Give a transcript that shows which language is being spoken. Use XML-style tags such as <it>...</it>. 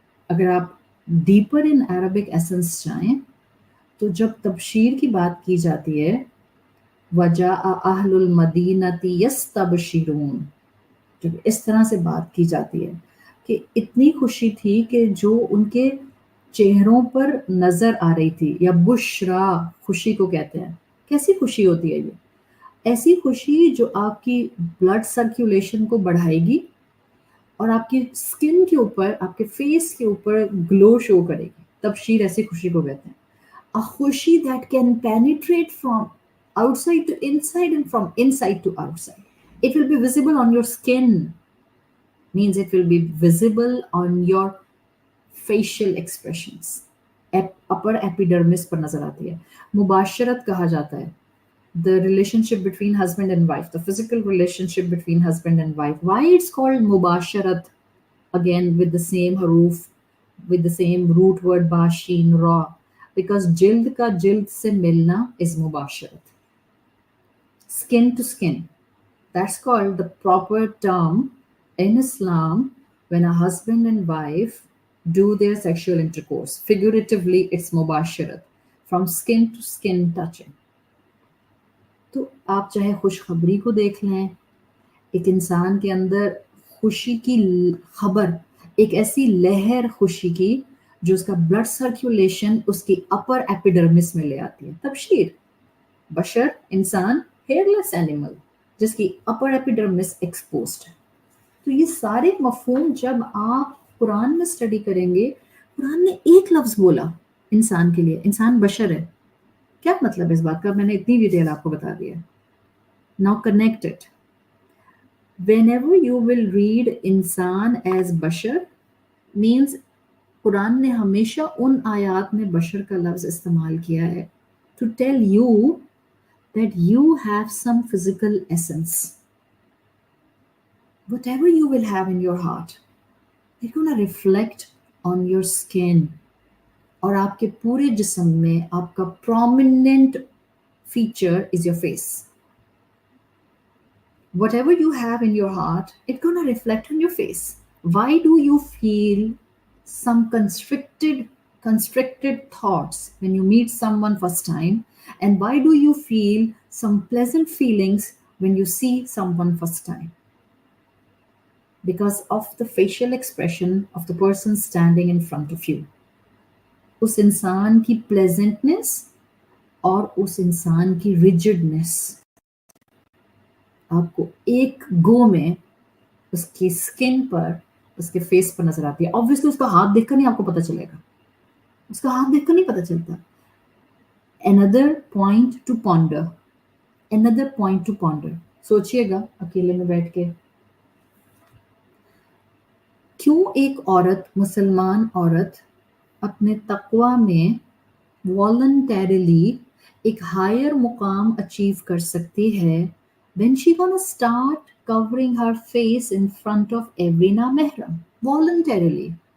<ur>اگر آپ deeper in Arabic essence جائیں تو جب تبشیر کی بات کی جاتی ہے</ur> <ar>وَجَاءَ أَهْلُ الْمَدِينَةِ يَسْتَبْشِرُونَ،</ar> <ur>جب اس طرح سے بات کی جاتی ہے کہ اتنی خوشی تھی کہ جو ان کے چہروں پر نظر آ رہی تھی، یا بشرا، خوشی کو کہتے ہیں. کیسی خوشی ہوتی ہے یہ؟ ایسی خوشی جو آپ کی بلڈ سرکولیشن کو بڑھائے گی اور آپ کی اسکن کے اوپر، آپ کے فیس کے اوپر گلو شو کرے گی. تبشیر ایسی خوشی کو کہتے ہیں.</ur> <en>A خوشی that can penetrate from outside to inside and from inside to outside. It will be visible on your skin, means it will be visible on your facial expressions.</en> <ur>Upper epidermis پر نظر آتی ہے. مباشرت کہا جاتا ہے</ur> <en>the relationship between husband and wife, the physical relationship between husband and wife. Why it's called mubasharat? Again with the same haruf, with the same root word bashin ra, because</en> <ur>jild ka jild se milna</ur> <en>is mubasharat, skin to skin. That's called the proper term in Islam when a husband and wife do their sexual intercourse. Figuratively it's mubasharat, from skin to skin touching.</en> <ur>تو آپ چاہے خوشخبری کو دیکھ لیں، ایک انسان کے اندر خوشی کی خبر، ایک ایسی لہر خوشی کی جو اس کا بلڈ سرکولیشن اس کی اپر ایپیڈرمس میں لے آتی ہے. تبشیر، بشر، انسان، ہیئر لیس اینیمل جس کی اپر ایپیڈرمس ایکسپوزڈ ہے. تو یہ سارے مفہوم جب آپ قرآن میں اسٹڈی کریں گے، قرآن نے ایک لفظ بولا انسان کے لیے، انسان بشر ہے. کیا مطلب اس بات کا؟ میں نے اتنی ڈیٹیل آپ کو بتا دیا.</ur> <en>Now connect it. Whenever you will read انسان as بشر means</en> <ur>قرآن نے ہمیشہ ان آیات میں بشر کا لفظ استعمال کیا ہے</ur> <en>to tell you that you have some physical essence. Whatever you will have in your heart, it's going to reflect on your skin.</en> <ur>اور آپ کے پورے جسم میں آپ کا</ur> <en>prominent feature is your face. Whatever you have in your heart, it's going to reflect on your face. Why do you feel some constricted thoughts when you meet someone first time? And why do you feel some pleasant feelings when you see someone first time? Because of the facial expression of the person standing in front of you.</en> <ur>اس انسان کی pleasantness اور اس انسان کی rigidness آپ کو ایک گو میں اس کی اسکن پر، اس کے فیس پر نظر آتی ہے. obviously اس کا ہاتھ دیکھ کر نہیں آپ کو پتہ چلے گا، اس کا ہاتھ دیکھ کر نہیں پتہ چلتا.</ur> <en>another point to ponder, another point to ponder.</en> <ur>سوچئے گا اکیلے میں بیٹھ کے، کیوں ایک عورت، مسلمان عورت اپنے تقوی میں voluntarily ایک ہائر مقام اچیو کر سکتی ہے</ur> <en>when she gonna start covering her face in front of every</en> <ur>نامحرم voluntarily.</ur>